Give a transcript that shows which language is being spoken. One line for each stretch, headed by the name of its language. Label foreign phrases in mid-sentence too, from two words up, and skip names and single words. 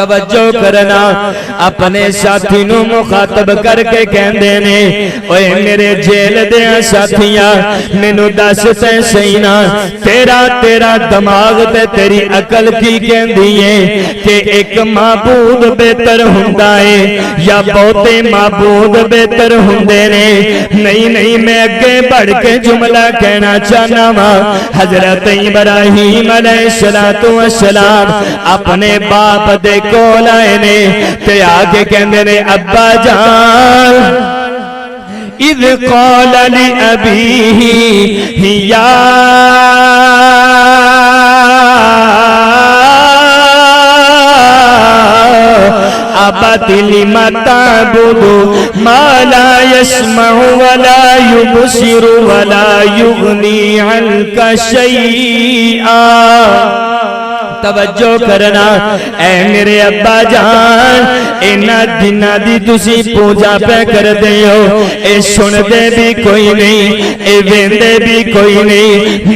Punjabi: توجہ کرنا، اپنے ساتھی نوں مخاطب کرکے کہندے نے، اوئے میرے جیل دے ساتھیا، مینوں دس تے سہی نا تیرا تیرا دماغ تے تیری عقل کی کہندی ہے کہ ایک معبود بہتر ہوندا ہے یا بہتے معبود بہتر ہوندے نے? نہیں نہیں، میں اگے بڑھ کے جملہ کہنا چاہنا واں. حضرت ابراہیم
Arabic: عليه الصلاة والسلام
Punjabi: اپنے باپ دے کول آئے نے تے آکے کہندے نے، ابا جان,
Arabic: إذ قال ل أبيه يا أبت لم تعبد ما لا يسمع ولا يبصر ولا يغني عنك شيئا.
Punjabi: توجہ کرنا، اے میرے ابا جان، انہاں دیناں دی تسی پوجا پے کردے ہو، اے سندے بھی کوئی نہیں، اے ویندے بھی کوئی نہیں.